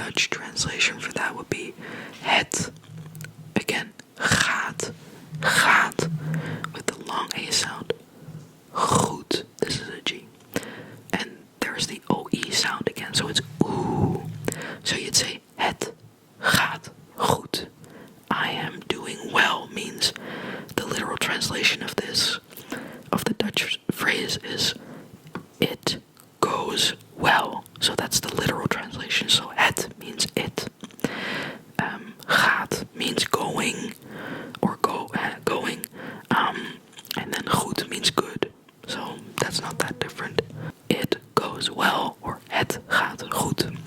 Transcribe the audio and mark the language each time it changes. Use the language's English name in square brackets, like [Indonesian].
[English] translation for that would be het. Again, gaat, gaat, with the long A sound. Goed, this is a G. And there's the OE sound again, so it's ooh. So you'd say, [Dutch] het gaat goed. [English] I am doing well means the literal translation of this, of the Dutch phrase is, it goes well. So that's the literal translation. So het means it. Gaat means going, or going. And then goed means good. So that's not that different. It goes well, or [Dutch] het gaat goed.